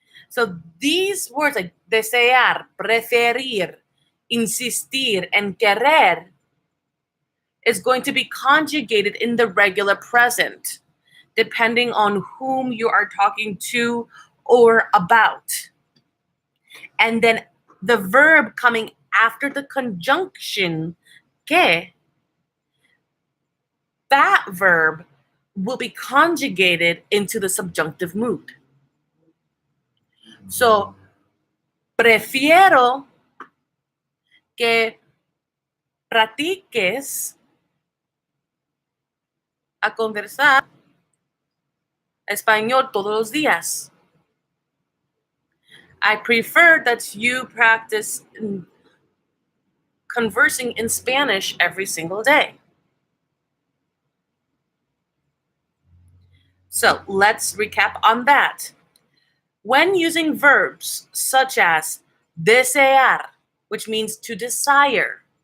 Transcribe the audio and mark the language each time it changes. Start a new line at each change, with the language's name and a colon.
English: So these words like desear, preferir, insistir, and querer is going to be conjugated in the regular present, depending on whom you are talking to or about. And then the verb coming after the conjunction, que, that verb will be conjugated into the subjunctive mood.
Spanish: So, prefiero que practiques a conversar español todos los días.
English: I prefer that you practice conversing in Spanish every single day. So let's recap on that. When using verbs such as desear, which means to desire,